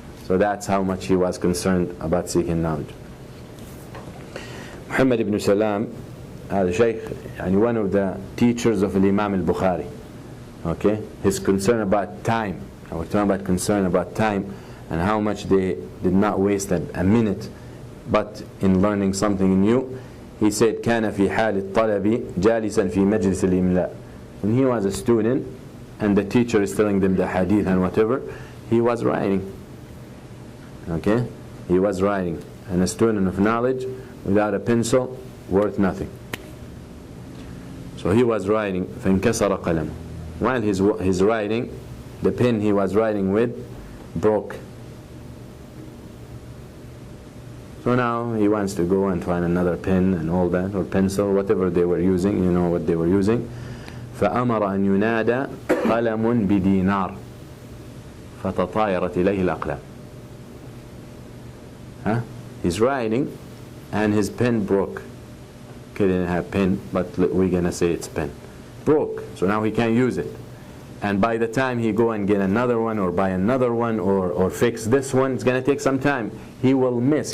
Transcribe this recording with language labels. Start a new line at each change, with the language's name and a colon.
English: So that's how much he was concerned about seeking knowledge. Muhammad ibn Salam,
Arabic: هذا شيخ,
English: يعني one of the teachers of Imam al-Bukhari. Okay? His concern about time. I was talking about concern about time and how much they did not waste a minute but in learning something new. He said
Arabic: كان في حال الطلب جالسا في مجلس الإملاء.
English: When he was a student and the teacher is telling them the hadith and whatever, he was writing. Okay? He was writing. And a student of knowledge without a pencil, worth nothing. So he was writing,
Arabic: فانكسر قلم.
English: While he's writing, the pen he was writing with broke. So now he wants to go and find another pen and all that, or pencil, whatever they were using, you know what they were using.
Arabic: فأمر أن ينادى قلم بدينار فتطايرت إليه الأقلام.
English: He's writing and his pen broke. He didn't have pen, but we're gonna say it's pen. Broke, so now he can't use it. And by the time he go and get another one or buy another one or fix this one, it's gonna take some time. He will miss.